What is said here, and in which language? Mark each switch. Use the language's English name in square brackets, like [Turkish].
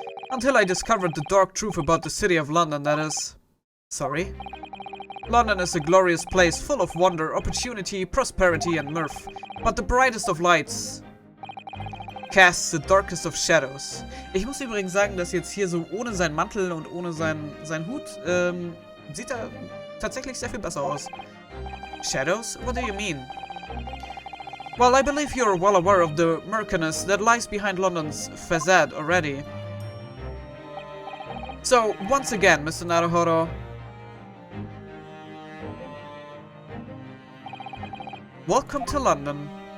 [English] Until I discovered the dark truth about the city of London, that is. Sorry? London is a glorious place full of wonder, opportunity, prosperity and mirth. But the brightest of lights casts the darkest of shadows. [German] Ich muss übrigens sagen, dass jetzt hier so ohne seinen Mantel und ohne seinen Hut sieht er tatsächlich sehr viel besser aus. [English] Shadows? What do you mean? Well, I believe you're well aware of the murkiness that lies behind London's facade already. So, once again, Mr. Naruhodo, welcome to London.